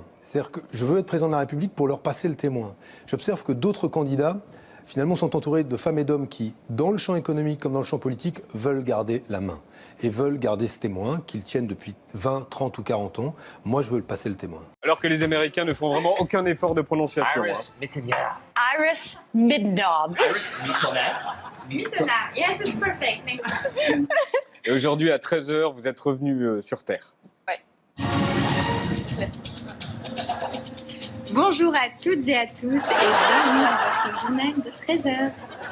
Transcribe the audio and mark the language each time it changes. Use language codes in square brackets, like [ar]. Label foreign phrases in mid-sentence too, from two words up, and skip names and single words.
[fr] C'est-à-dire que je veux être président de la République pour leur passer le témoin. J'observe que d'autres candidats, finalement, sont entourés de femmes et d'hommes qui, dans le champ économique comme dans le champ politique, veulent garder la main. Et veulent garder ce témoin qu'ils tiennent depuis 20, 30 ou 40 ans. Moi, je veux passer le témoin. Alors que les Américains ne font vraiment aucun effort de prononciation. Iris Mittenard. Iris Mittenard. Iris Mittenard. Mittenard. [en] Yes, it's perfect. Thank you. [fr] Et aujourd'hui, à 13h, vous êtes revenu sur Terre. Ouais. Bonjour à toutes et à tous et bienvenue dans votre journal de 13h.